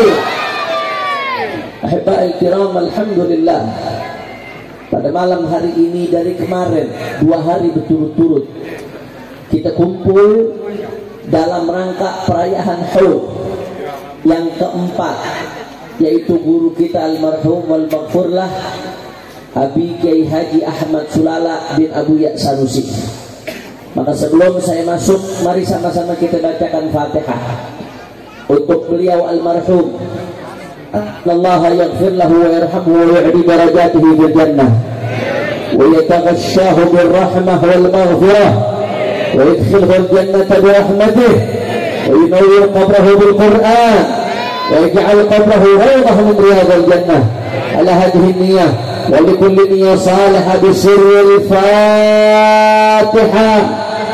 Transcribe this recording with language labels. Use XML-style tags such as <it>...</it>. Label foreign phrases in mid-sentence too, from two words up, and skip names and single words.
<ar>أحبائي الكرام,</ar> <id>alhamdulillah pada malam hari ini dari kemarin 2 hari berturut-turut kita kumpul dalam rangka perayaan Haul yang keempat, yaitu guru kita</id> <ar>المرحوم والمغفور له</ar> <id>Abi Kiai Haji Ahmad Sulala bin Abu Ya Sanusi. Maka sebelum saya masuk, mari sama-sama kita bacakan Fatihah untuk beliau almarhum.</id> <ar>الله يغفر له ويرحمه ويعلي درجاته بالجنة ويتغشاه بالرحمة والمغفرة ويدخله الجنة برحمته وينور قبره بالقرآن ويجعل قبره روضة من رياض الجنة. على هذه النية ولكل نية صالحة بسر الفاتحة.</ar>